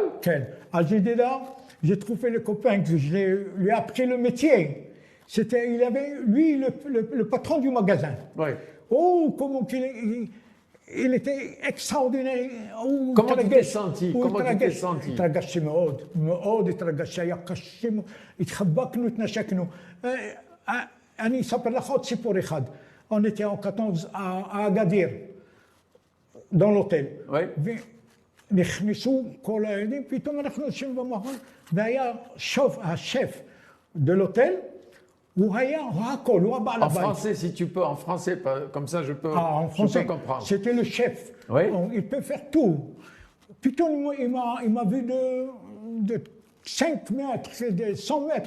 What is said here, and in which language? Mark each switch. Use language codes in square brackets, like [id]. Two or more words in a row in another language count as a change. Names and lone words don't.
[fr] El Jadida, j'ai trouvé le copain que je lui ai appris le métier. Il avait, lui, le patron du magasin. Oui. Oh, comment il était extraordinaire. Comment tu t'es senti? Comment tu t'es senti? [he] ترقشت מאוד התרגשתי, היה קשה, התחבקנו, התנשקנו. אני אספר לך עוד סיפור אחד. [fr] On était en 14 à Agadir, dans l'hôtel. Oui. [he] ונכנסו כל הילדים, פתאום אנחנו יושבים במחון, והיה השף [fr] de l'hôtel, En français, si tu peux, en français, comme ça je peux, je peux comprendre. C'était le chef. Oui. Il peut faire tout. Plutôt, il m'a vu de 5 mètres, de 100 mètres.